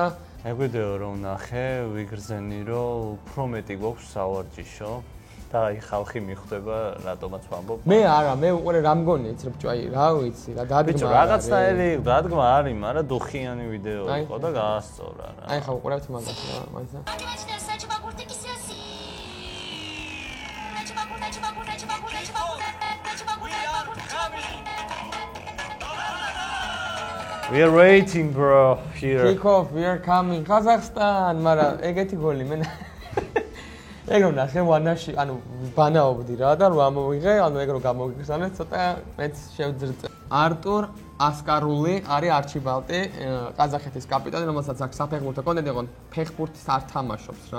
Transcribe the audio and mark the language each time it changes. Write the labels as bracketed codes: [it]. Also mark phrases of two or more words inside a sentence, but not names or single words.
[ka] ეგ ვიდეო რომ ნახე, ვიგრძენი რომ უფრო მეტი გვაქვს სავარჯიშო და აი ხალხი მიხვდება რატომაც ვამბობ. მე არა, მე უყურე რა მგონი, იცი ბიჭო, აი რა ვიცი, რა დადგმა. ბიჭო, რაღაცნაირი დადგმა არის, მაგრამ დუხიანი ვიდეო იყო და გაასწორა რა. აი ხა უყურებთ მაგას რა, მაგასა. [en] We are waiting bro here. Kick off, we are coming. [ka] Kazakhstan, მაგრამ ეგეთი გოლი მე ეგ რომ ნახე ვანაში, ანუ ბანაობდი რა და რომ ამოვიღე, ანუ ეგ რომ გამოგიგზავნეთ, ცოტა მეც შევძრწე. არტურ ასკარული არის არჩიბალტი, ყაზახეთის კაპიტანი, რომელსაც აქვს საფეხბურთო კონტენტი, ოღონდ ფეხბურთს არ თამაშობს რა.